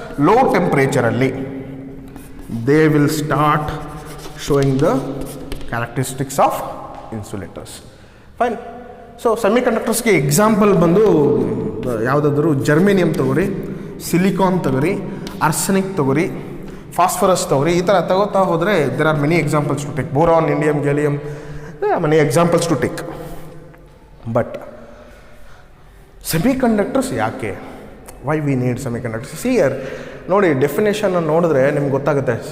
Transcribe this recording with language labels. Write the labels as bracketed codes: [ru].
[en] Low temperature [kn] alli [en] they will start showing the characteristics of insulators. Fine. [kn] So semiconductors ಗೆ example ಬಂದು ಯಾವುದಾದ್ರು germanium ತಗೋರಿ, silicon ತಗೋರಿ, arsenic ತಗೋರಿ, ಫಾಸ್ಫರಸ್ ತಗೋರಿ, ಈ ಥರ ತಗೋತಾ ಹೋದರೆ [en] there are many examples to take. Boron, indium, gallium, there are many examples to take. [kn] But semiconductors ಯಾಕೆ? [en] Why we need semiconductors? See here [kn] ನೋಡಿ, ಡೆಫಿನೇಷನ್ ನೋಡಿದ್ರೆ ನಿಮ್ಗೆ ಗೊತ್ತಾಗುತ್ತೆ.